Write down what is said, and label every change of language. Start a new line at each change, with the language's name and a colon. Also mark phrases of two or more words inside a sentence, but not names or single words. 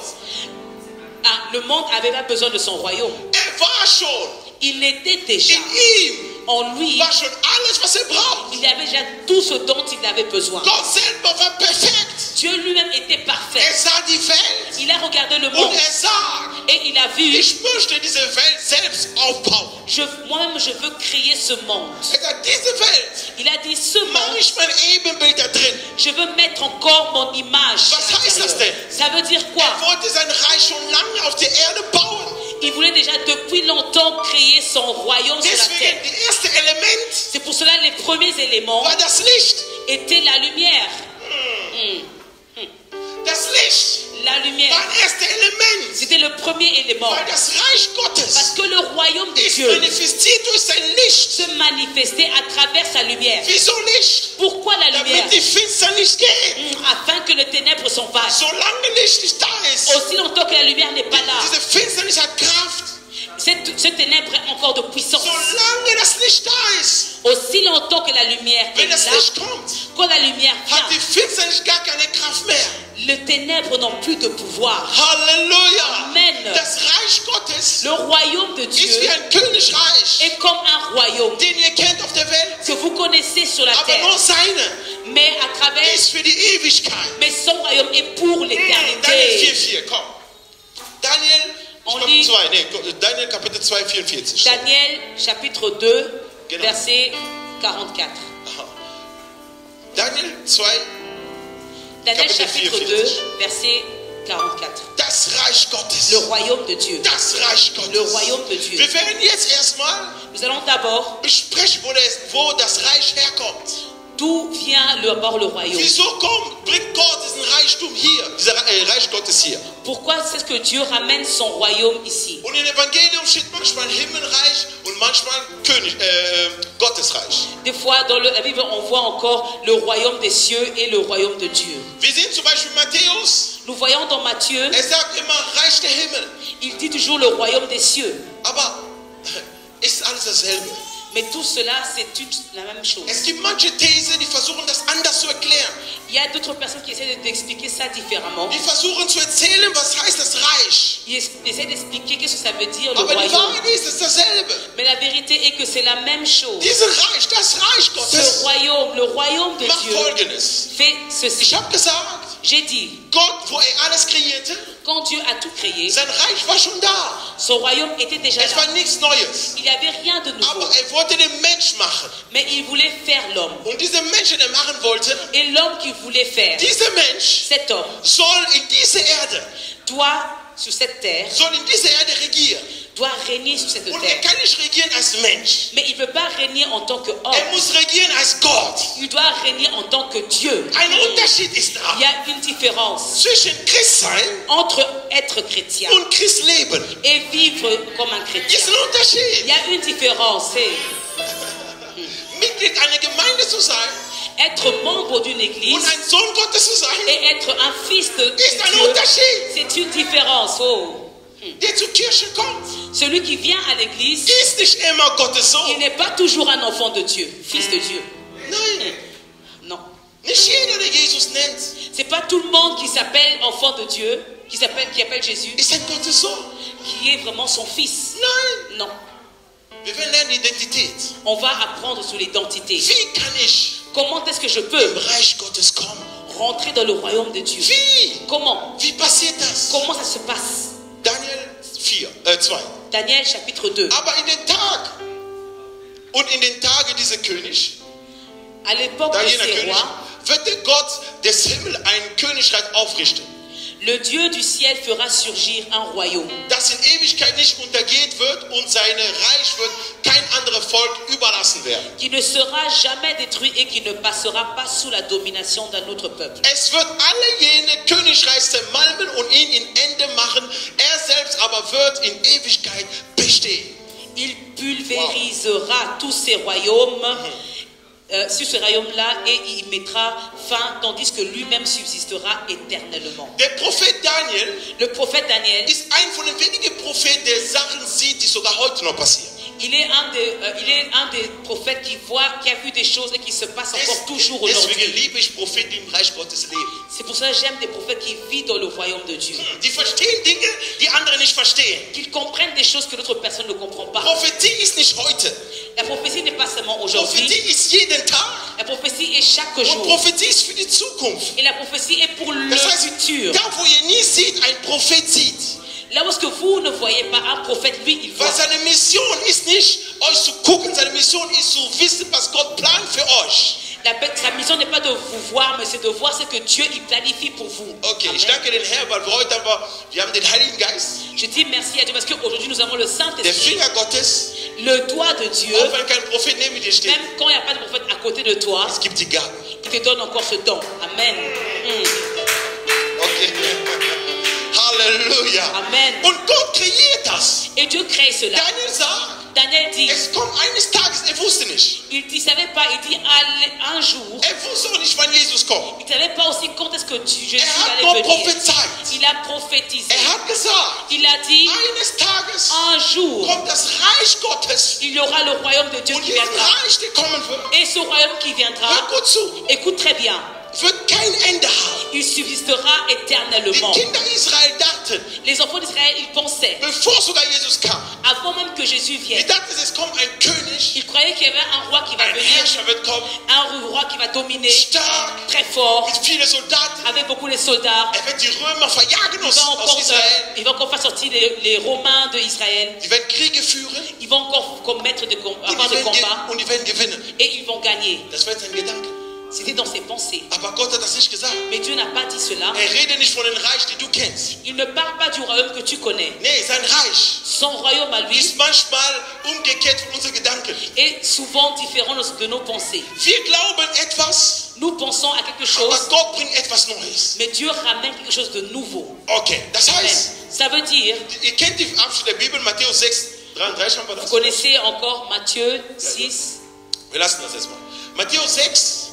French: Ah, le monde n'avait pas besoin de son royaume.
German: War schon.
French: Il était déjà.
German: In ihm
French: En lui,
German: war schon alles, was braucht.
French: il y avait déjà tout ce dont il avait besoin.
German: Gott selber war perfekt.
French: Dieu lui-même était parfait.
German: Sah die Welt
French: Il a regardé le
German: und
French: monde
German: sagt,
French: et il a vu,
German: ich möchte diese Welt selbst aufbauen.
French: moi-même je veux créer ce monde.
German: Sagt, diese Welt
French: Il a dit, ce
German: mache
French: monde,
German: ich mein Ebenbild da drin.
French: je veux mettre encore mon image.
German: Was
French: à
German: heißt das
French: l'intérieur.
German: denn?
French: Ça veut dire quoi?
German: Wollte sein Reich schon lange auf der Erde bauen.
French: Il voulait déjà depuis longtemps créer son royaume sur la
German: Deswegen,
French: terre.
German: das erste Element
French: C'est pour cela les premiers éléments
German: war das Licht.
French: étaient la lumière.
German: Das Licht
French: La lumière,
German: war das erste Element.
French: c'était le premier élément.
German: Weil das Reich
French: Parce
German: Gottes
French: que le royaume de
German: ist
French: Dieu
German: manifestiert durch sein Licht.
French: se manifestait à travers sa lumière.
German: Wieso nicht?
French: Pourquoi la lumière?
German: Damit die Finsternis geht.
French: Afin que les ténèbres s'en passent.
German: Solange Licht nicht da ist,
French: Aussi longtemps que la lumière n'est pas là,
German: diese Finsternis hat Kraft.
French: ce ténèbre est encore de puissance.
German: Solange das Licht da ist,
French: Aussi longtemps que la lumière est
German: wenn das
French: là,
German: Licht kommt,
French: quand la lumière
German: hat die
French: vient,
German: Finsternis gar keine Kraft mehr.
French: les ténèbres n'ont plus de pouvoir.
German: Halleluja.
French: Amen.
German: Das Reich Gottes
French: Le royaume de
German: ist
French: Dieu
German: wie ein Königreich,
French: est comme un royaume
German: den ihr kennt auf der Welt,
French: que vous connaissez sur la
German: aber
French: terre,
German: nur seine
French: mais à travers,
German: ist für die Ewigkeit.
French: mais son royaume est pour
German: Daniel
French: l'éternité.
German: 4,4, komm. Daniel,
French: On
German: ich
French: lit-
German: glaub, Daniel Kapitel 2, 44.
French: Daniel chapitre 2,
German: Genau.
French: verset 44.
German: Aha. Daniel 2, Daniel Kapitel
French: chapitre 44. 2, verset 44.
German: das Reich Gottes.
French: Le royaume de Dieu.
German: Das Reich
French: Le
German: Gottes.
French: royaume de Dieu.
German: Wir werden jetzt erstmal
French: Nous allons d'abord,
German: besprechen, wo das Reich herkommt.
French: d'où vient d'abord le royaume?
German: Wieso bringt Gott diesen Reichtum hier, dieser Reich Gottes hier?
French: Pourquoi c'est que Dieu ramène son royaume ici?
German: Und im Evangelium steht manchmal Himmelreich und manchmal Gottesreich.
French: Des fois, dans la Bible, on voit encore le royaume des cieux et le royaume de Dieu.
German: Wir sehen zum Beispiel Matthäus,
French: Nous voyons dans Matthieu,
German: sagt immer Reich der Himmel.
French: il dit toujours le royaume des cieux.
German: Aber ist alles dasselbe?
French: Mais tout cela, c'est la même chose.
German: Es gibt manche Thesen, die versuchen das anders zu erklären.
French: Il y a d'autres personnes qui essaient d'expliquer ça différemment.
German: Die versuchen zu erzählen, was heißt das Reich.
French: Ils essaient d'expliquer qu'est-ce que ça veut dire le
German: Aber die
French: royaume.
German: Wahrheit ist, es ist dasselbe.
French: Mais la vérité est que c'est la même chose.
German: Dieses Reich, das Reich
French: Ce
German: Gottes,
French: royaume, le royaume de
German: macht
French: Dieu,
German: Folgendes.
French: fait ceci.
German: Ich habe gesagt,
French: J'ai dit,
German: Gott, wo alles kreierte,
French: quand Dieu a tout créé,
German: sein Reich war schon da.
French: son royaume était déjà
German: Es war
French: là.
German: nichts Neues.
French: Il n'y avait rien de nouveau.
German: Aber wollte den Mensch machen.
French: Mais il voulait faire l'homme.
German: Und dieser Mensch, den machen wollte,
French: Et l'homme qu'il voulait faire,
German: dieser Mensch
French: cet homme,
German: soll in diese Erde,
French: doit, sur cette terre,
German: soll in dieser Erde regieren.
French: doit régner sur cette
German: Und
French: terre.
German: kann nicht regieren als Mensch.
French: Mais il ne peut pas régner en tant qu'homme.
German: Muss regieren als Gott.
French: Il doit régner en tant que Dieu.
German: Ein Unterschied ist
French: Il
German: da
French: y a une différence
German: zwischen Christsein
French: entre être chrétien
German: und Christleben.
French: et vivre comme un chrétien.
German: Ist ein Unterschied.
French: Il y a une différence. C'est
German: Mitglied einer Gemeinde zu sein
French: être membre d'une
German: und
French: église
German: ein Sohn Gottes zu sein,
French: et être un fils de
German: ist ein
French: Dieu.
German: Unterschied.
French: C'est une différence. Oh.
German: Der zur Kirche kommt,
French: Celui qui vient à l'église,
German: ist nicht immer Gottes
French: il
German: Sohn.
French: n'est pas toujours un enfant de Dieu, fils de Dieu.
German: Nein,
French: Non.
German: nicht jeder, der Jesus nennt,
French: C'est pas tout le monde qui s'appelle enfant de Dieu, qui appelle Jésus,
German: ist ein Gottes Sohn.
French: qui est vraiment son fils.
German: Nein,
French: Non.
German: wir werden lernen Identität.
French: On va apprendre sur l'identité.
German: Wie kann ich
French: Comment est-ce que je
German: im
French: peux
German: Reich Gottes kommen?
French: rentrer dans le royaume de Dieu?
German: Wie?
French: Comment?
German: Wie passiert das?
French: Comment ça se passe?
German: Daniel 2.
French: Daniel chapitre 2.
German: Aber in den Tag und in den Tagen dieser König,
French: À l'époque de
German: jener
French: ces
German: König,
French: rois,
German: wird der Gott des Himmels ein Königreich aufrichten,
French: le Dieu du ciel fera surgir un royaume
German: das in Ewigkeit nicht untergeht wird und sein Reich wird kein anderes Volk überlassen werden.
French: qui ne sera jamais détruit et qui ne passera pas sous la domination d'un autre peuple.
German: Es wird alle jene Königreiche zermalmen und ihn in Ende machen. Er selbst aber wird in Ewigkeit bestehen.
French: Il pulvérisera tous ces royaumes sur ce royaume-là et il mettra fin, tandis que lui-même subsistera éternellement.
German: Der Prophet Daniel
French: Le prophète Daniel,
German: ist ein von den wenigen Propheten, der Sachen sieht, die sogar heute noch passieren.
French: il est un des prophètes qui a vu des choses et qui se passent encore toujours
German: Deswegen
French: aujourd'hui.
German: liebe ich Propheten, die im Reich Gottes leben.
French: C'est pour ça que j'aime des prophètes qui vivent dans le royaume de Dieu.
German: Die verstehen Dinge, die andere nicht verstehen.
French: Qu'ils comprennent des choses que d'autres personnes ne comprennent pas.
German: Prophetie ist nicht heute.
French: La prophétie n'est pas seulement aujourd'hui.
German: Prophetie ist jeden Tag.
French: La prophétie est chaque
German: Und
French: jour.
German: Prophetie ist für die Zukunft.
French: Et la prophétie est pour le
German: Das heißt,
French: futur.
German: da wo ihr nie seht, ein Prophet sieht.
French: Là où est-ce que vous ne voyez pas un prophète, lui, il voit.
German: Weil seine Mission ist nicht, euch zu gucken, seine Mission ist zu wissen, was Gott plant für euch.
French: Sa mission n'est pas de vous voir, mais c'est de voir ce que Dieu il planifie pour vous.
German: Okay,
French: Amen.
German: ich danke den Herrn, weil wir heute wir haben den Heiligen Geist,
French: Je dis merci à Dieu parce qu'aujourd'hui nous avons le
German: der
French: Saint-Esprit,
German: Finger Gottes.
French: le doigt de Dieu.
German: Auch wenn kein Prophet neben dir steht,
French: Même quand il n'y a pas de prophète à côté de toi,
German: es gibt die Gaben.
French: il te donne encore ce don. Amen.
German: Okay. Halleluja.
French: Amen.
German: Und Gott kreiert das.
French: Et Dieu crée cela.
German: Daniel sagt,
French: Daniel dit,
German: es kommt eines Tages, er wusste nicht.
French: il ne savait pas, il dit un jour,
German: Er wusste auch nicht, wann Jesus kommt.
French: il ne savait pas aussi quand est-ce que Jésus
German: hat
French: allait
German: nur
French: venir.
German: prophezeit.
French: Il a prophétisé.
German: Er hat gesagt,
French: Il a dit,
German: eines Tages
French: un jour,
German: kommt das Reich Gottes.
French: il y aura le royaume de Dieu
German: Und
French: qui
German: dieses
French: viendra.
German: Reich, der kommen wird,
French: Et ce royaume qui viendra,
German: hört gut zu,
French: écoute très bien,
German: wird kein Ende haben.
French: il subsistera
German: Die
French: éternellement.
German: Kinder Israel dachten,
French: Les enfants d'Israël, ils pensaient,
German: bevor sogar Jesus kam,
French: avant même que Jésus
German: die
French: vienne,
German: dachten, es kommt ein König,
French: ils croyaient qu'il y avait un roi qui va
German: ein
French: venir,
German: Herrscher wird kommen,
French: un roi qui va dominer,
German: stark,
French: très fort,
German: mit vielen Soldaten.
French: avec beaucoup de soldats.
German: Er wird die Römer verjagen aus Israel.
French: Il va encore faire sortir les Romains d'Israël.
German: Die werden Kriege führen
French: Ils vont encore commettre avoir des combats
German: und die werden gewinnen.
French: et ils vont gagner.
German: Das war sein Gedanke.
French: C'était dans ses pensées.
German: Aber Gott hat das nicht gesagt.
French: Mais Dieu n'a pas dit cela.
German: Er redet nicht von dem Reich, den du kennst.
French: Il ne parle pas du royaume que tu connais.
German: Nee, sein Reich
French: Son royaume à lui
German: ist manchmal umgekehrt von unseren Gedanken.
French: est souvent différent de nos pensées.
German: Wir glauben etwas,
French: Nous pensons à quelque
German: aber
French: chose,
German: Gott bringt etwas Neues.
French: mais Dieu ramène quelque chose de nouveau.
German: Okay, das
French: Amen.
German: heißt,
French: Ça veut dire,
German: ihr kennt die Abschnitt der Bibel, Matthäus 6, 33 haben wir
French: vous
German: das?
French: connaissez encore Matthieu 6.
German: Wir lassen das jetzt mal. Matthäus 6,